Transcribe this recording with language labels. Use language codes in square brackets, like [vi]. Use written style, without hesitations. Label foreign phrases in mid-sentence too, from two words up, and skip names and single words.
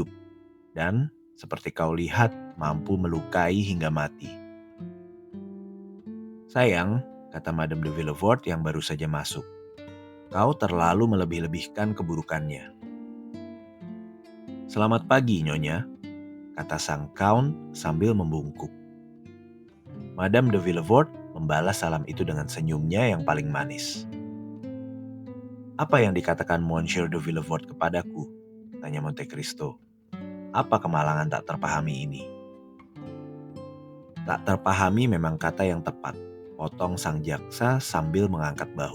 [id] Dan, seperti kau lihat, mampu melukai hingga mati." "Sayang," kata Madame de Villefort yang baru saja masuk. "Kau terlalu melebih-lebihkan keburukannya." "Selamat pagi, Nyonya," kata sang Count sambil membungkuk. Madame de Villefort membalas salam itu dengan senyumnya yang paling manis. "Apa yang dikatakan Monsieur de Villefort kepadaku?" tanya Monte Cristo. "Apa kemalangan tak terpahami ini?" "Tak terpahami memang kata yang tepat," potong sang jaksa sambil mengangkat bahu.